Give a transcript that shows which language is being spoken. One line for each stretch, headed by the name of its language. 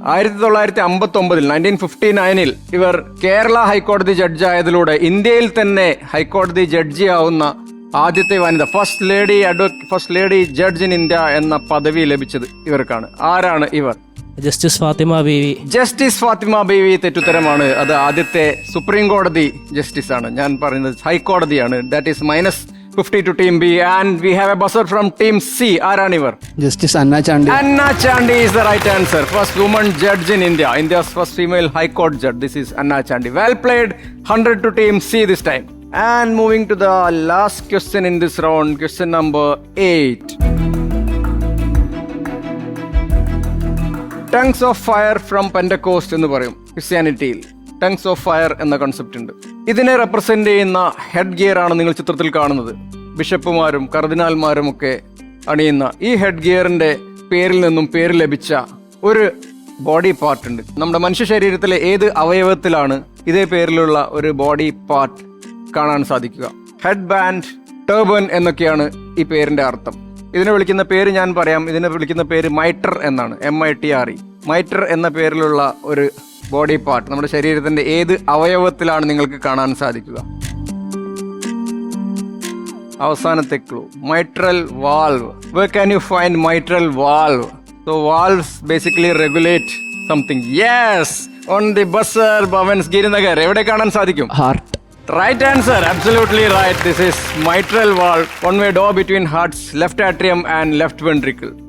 Malayalam: 1959 1959 ഇവർ കേരള ഹൈക്കോടതി ജഡ്ജായതിലൂടെ ഇന്ത്യയിൽ തന്നെ ഹൈക്കോടതി ജഡ്ജിയാവുന്ന ആദ്യത്തെ വനിത,
English: first lady judge in India
Malayalam: എന്ന പദവി ലഭിച്ചത് ഇവർക്കാണ്. ആരാണ് ഇവർ? ജസ്റ്റിസ് ഫാത്തിമ ബീവി. ജസ്റ്റിസ് ഫാത്തിമ ബീവി തെറ്റുത്തരമാണ്. അത് ആദ്യത്തെ സുപ്രീം കോടതി ജസ്റ്റിസ് ആണ്. ഞാൻ പറയുന്നത് ഹൈക്കോടതിയാണ്.
English: That is -50 to team B, and we have a buzzer from team C.
Malayalam: ആരാണിവർ? Justice Anna Chandy.
English: Anna Chandi is the right answer. First woman judge in India. India's first female high court judge. This is Anna Chandi. Well played. 100 to team C this time. And moving to the last question in this round, question number 8. Tongues of fire from Pentecost
Malayalam: എന്ന് പറയും ക്രിസ്ത്യാനിറ്റിയിൽ. Tongues of fire എന്ന concept ഉണ്ട്. ഇതിനെ represent ചെയ്യുന്ന head gear ആണ് നിങ്ങൾ ചിത്രത്തിൽ കാണുന്നത്. ബിഷപ്പുമാരും കർദിനാൽമാരും ഒക്കെ അണിയുന്ന ഈ ഹെഡ് ഗിയറിന്റെ പേരിൽ നിന്നും പേര് ലഭിച്ച ഒരു ബോഡി പാർട്ട് ഉണ്ട്. നമ്മുടെ മനുഷ്യ ശരീരത്തിലെ ഏത് അവയവത്തിലാണ് ഇതേ പേരിലുള്ള ഒരു ബോഡി പാർട്ട് കാണാൻ സാധിക്കുക? ഹെഡ് ബാൻഡ്, ടർബൻ എന്നൊക്കെയാണ് ഈ പേരിന്റെ അർത്ഥം. ഇതിനെ വിളിക്കുന്ന പേര് ഞാൻ പറയാം. ഇതിനെ വിളിക്കുന്ന പേര് മൈറ്റർ എന്നാണ്. MITRE. മൈറ്റർ എന്ന പേരിലുള്ള ഒരു ബോഡി പാർട്ട് നമ്മുടെ ശരീരത്തിന്റെ ഏത് അവയവത്തിലാണ് നിങ്ങൾക്ക് കാണാൻ സാധിക്കുക? അവസാനത്തെ clue, mitral valve.
English: Where can you find mitral valve? So valves basically regulate something. Yes, on the buzzer, Bhavans Girinagar.
Malayalam: എവിടെ കാണാൻ സാധിക്കും?
English: Heart. Right answer, absolutely right. This is mitral valve, one-way door between heart's left atrium and left ventricle.